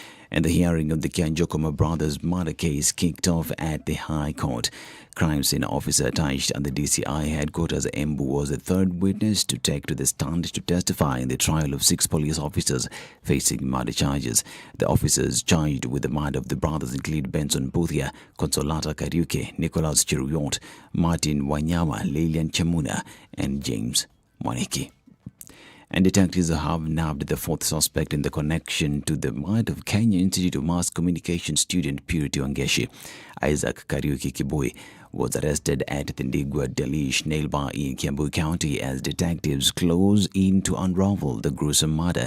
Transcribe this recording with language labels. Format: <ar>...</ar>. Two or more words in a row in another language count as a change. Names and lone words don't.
<en>And the hearing of the Kianjokoma brothers murder case kicked off at the High Court. Crime scene officer attached at the DCI headquarters Embu was the third witness to take to the stand to testify in the trial of 6 police officers facing murder charges. The officers charged with the murder of the brothers include Benson Boothia, Consolata Kariuke, Nicholas Chiruyot, Martin Wanyama, Lilian Chamuna, and James Mwaniki. And detectives have nabbed the 4th suspect in the connection to the murder of Kenya Institute of Mass Communication student Purity Wangeshi. Isaac Kariuki Kiboi was arrested at the Ndigwa Delish Nail Bar in Kiambu County as detectives close in to unravel the gruesome murder.</en>